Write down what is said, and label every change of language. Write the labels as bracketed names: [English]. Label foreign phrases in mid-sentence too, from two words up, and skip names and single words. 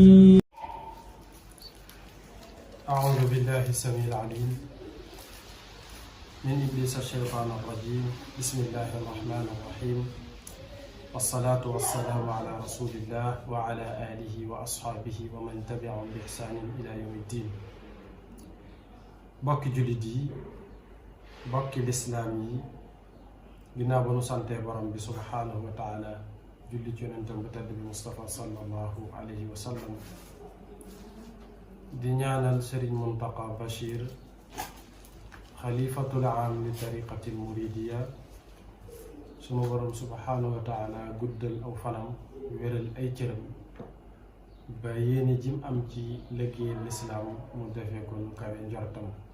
[Arabic] أعوذ بالله السميع العليم من إبليس الشيطان الرجيم. بسم الله الرحمن الرحيم، والصلاة والسلام على رسول الله وعلى آله وأصحابه ومن تبعهم بإحسان إلى يوم الدين. [Wolof] bokki jullit yi, bokki lislaam yi, ginnaaw ba nu santee borom bi [Arabic] سبحانه وتعالى [Wolof] julli ci yonentam bu tedd bi Mustafa [Arabic] صلى الله عليه وسلم, [Wolof] di ñaanal Sëriñ Muntaqa Bachir [Arabic] خليفة العام للطريقة المريدية, [Wolof] sunu borom [Arabic] سبحانه وتعالى [Wolof] guddal aw fanam, wéral ay cëram ba yéene jim am ci liggéey lislaam mu defee ko nu kawe njortam.